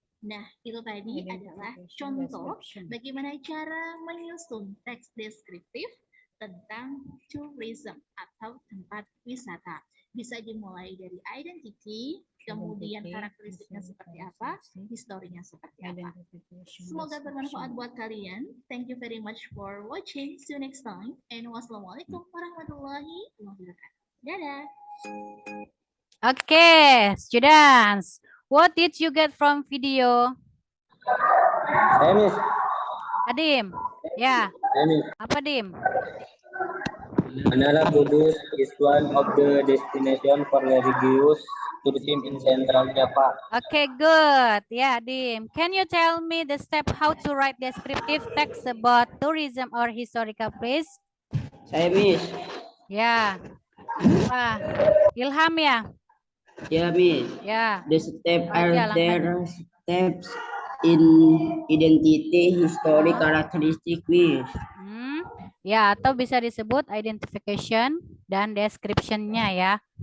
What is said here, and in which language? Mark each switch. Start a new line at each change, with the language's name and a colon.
Indonesian: Nah, itu tadi adalah contoh bagaimana cara menyusun teks deskriptif tentang tourism atau tempat wisata. Bisa dimulai dari identity, kemudian karakteristiknya seperti apa, historinya seperti apa. Semoga bermanfaat buat kalian.
English: Thank you very much for watching. See you next time. And
Arabic: wassalamualaikum warahmatullahi wabarakatuh.
Indonesian: Dadah.
English: Okay, students, what did you get from video? Miss.
Indonesian: Adim, ya.
English: Miss.
Indonesian: Apa Dim?
English: Manala Kudus is one of the destination for religious tourism in Central Java. Okay, good. Yeah, Dim. Can you tell me the step how to write descriptive text about tourism or historical place?
Indonesian: Saya Miss. Ya. Wah, Ilham ya? Ya Miss. Ya.
English: The step
Indonesian: Aja,
English: are there steps in identity, history, characteristic Miss.
Indonesian: Ya, atau bisa disebut identification dan description-nya ya.